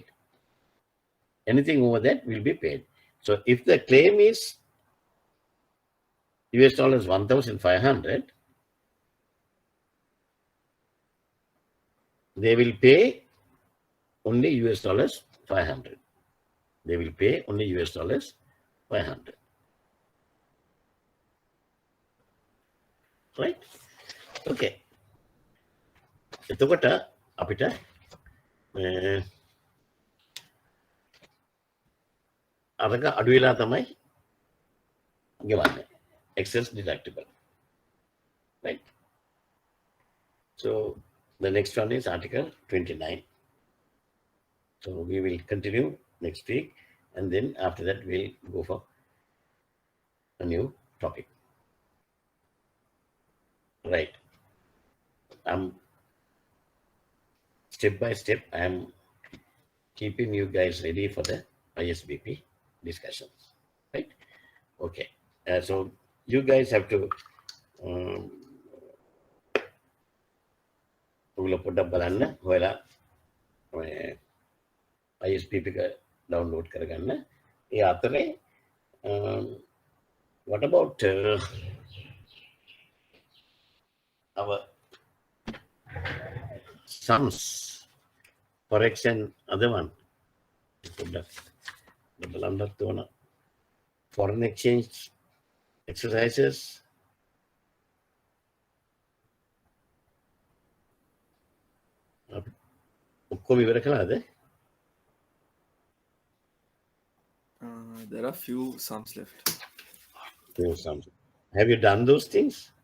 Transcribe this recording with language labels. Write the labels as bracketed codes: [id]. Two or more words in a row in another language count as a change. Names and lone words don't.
[en] Anything over that will be paid. So if the claim is US dollars 1,500, they will pay only US dollars 500. They will pay only US dollars 500. Right? Okay. [si] එතකොට අපිට අරක අඩු වෙලා තමයි ගෙවන්නේ. [en] Excess deductible. Right? So the next one is Article 29. So we will continue next week, and then after that we'll go for a new topic. Right. Step by step, I am keeping you guys ready for the ISBP discussions. Right? Okay. So you guys have to [si] පොඩ්ඩක් බලන්න හොයලා ISBP එක download කරගන්න. ඒ අතරේ [en] what about our sums, forex and other one? Foreign exchange exercises. [si] ඔක්කොම ඉවර කළාද? [en] There are few sums left. Few sums. Have you done those things?